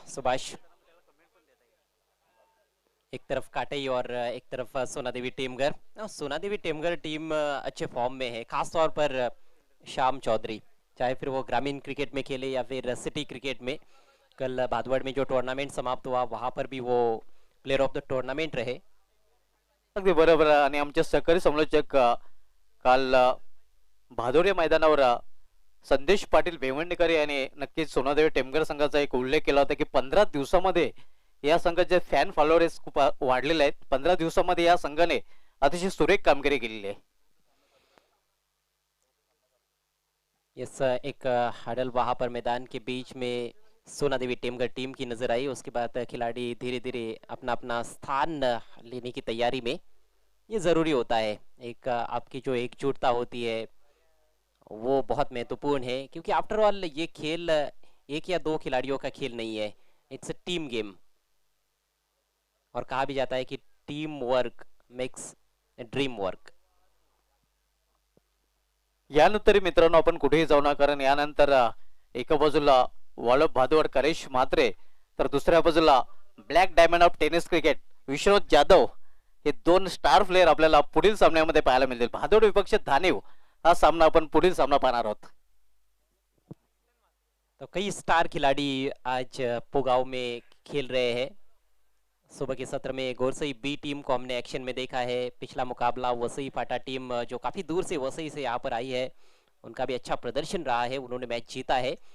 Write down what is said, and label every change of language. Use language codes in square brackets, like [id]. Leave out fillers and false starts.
[hi] सुभाष, एक तरफ काटई और एक तरफ सोना देवी टेमगर। सोना देवी टेमगर टीम अच्छे फॉर्म में है, खास तौर पर श्याम चौधरी, चाहे फिर वो ग्रामीण क्रिकेट में खेले या फिर सिटी क्रिकेट में। कल भादवड़ में जो टूर्नामेंट समाप्त हुआ वहां पर भी वो प्लेयर ऑफ द टूर्नामेंट रहे। [mr] अगदी बरोबर. आणि आमचे सहकारी समालोचक काल भादोरे मैदानावर संदेश पाटील भेवंडीकर यांनी नक्कीच सोनादेवी टेमगर संघाचा एक उल्लेख केला होता की 15 दिवसामध्ये या संघाचे फॅन फॉलोअर्स खूप वाढलेले आहेत. 15 दिवसामध्ये या संघाने अतिशय सुरेख कामगिरी केलेली आहे. [hi] इस एक हडल वहां पर मैदान के बीच में सोना देवी टेमगर टीम की नजर आई। उसके बाद खिलाड़ी धीरे धीरे अपना अपना स्थान लेने की तैयारी में, ये जरूरी होता है। एक आपकी जो एकजुटता होती है वो बहुत महत्वपूर्ण है, क्योंकि आफ्टर ऑल ये खेल एक या दो खिलाड़ियों का खेल नहीं है, [en] It's a team game. [hi] और कहा भी जाता है कि [en] Team work makes dream work. [mr] यानंतर मित्रांनो आपण कुठेही जाऊ नका, कारण यानंतर एका बाजूला वॉलप भादवड करेश म्हात्रे, तर दुसऱ्या बाजूला black diamond of tennis cricket Vishwanath Jadhav, हे दोन स्टार प्लेयर आपल्याला पुढील सामन्यामध्ये पाहायला मिळतील. भादवड विपक्ष धानेव हा सामना आपण पुढील सामना पाहणार आहोत. [hi] तो कई स्टार खिलाड़ी आज पुगाव में खेल रहे हैं। सुबह के सत्र में गोरसई बी टीम को हमने एक्शन में देखा है। पिछला मुकाबला वसई फाटा टीम जो काफ़ी दूर से वसई से यहाँ पर आई है, उनका भी अच्छा प्रदर्शन रहा है, उन्होंने मैच जीता है।